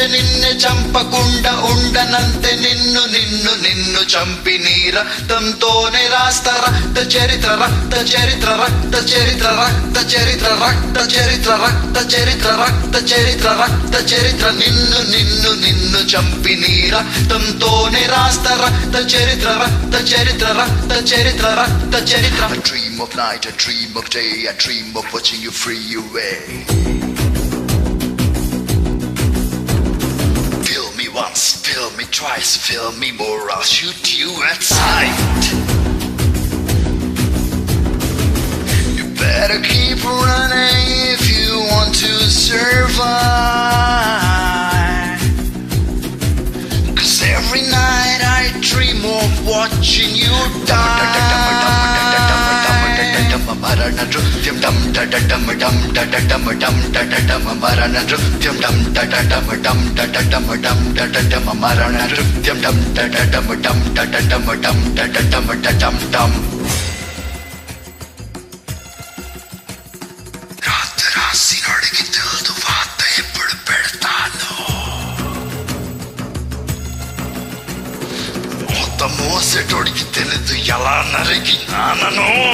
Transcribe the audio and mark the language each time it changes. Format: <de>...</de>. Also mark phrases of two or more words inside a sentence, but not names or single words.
<te>నిన్ను చంపకుండా ఉండనంతే నిన్ను నిన్ను నిన్ను చంపి నీ రక్తంతోనే రాస్తా రక్త చరిత్ర రక్త చరిత్ర రక్త చరిత్ర రక్త చరిత్ర రక్త చరిత్ర రక్త చరిత్ర రక్త చరిత్ర రక్త చరిత్ర నిన్ను నిన్ను నిన్ను చంపి నీ రక్తంతోనే రాస్తా రక్త చరిత్ర రక్త చరిత్ర రక్త చరిత్ర రక్త చరిత్ర.</te> <en>I dream of night, I dream of day, I dream of watching you free away. Feel me once, feel me twice, feel me more, I'll shoot you at sight. You better keep running if you want to survive. 'Cause every night I dream of watching you die.</en> <te>మరణ నృత్యం dam da da dam dam da da dam dam da da dam మరణ నృత్యం dam da da dam dam da da dam dam da da dam మరణ నృత్యం dam da da dam dam da da dam dam da da dam da dam dam. రాత్రి రాసినోడికి తెలుదు వాత ఎప్పుడు పెడతాను మొత్తం మోసేటోడికి తెలియదు ఎలా నరికినానను.</te>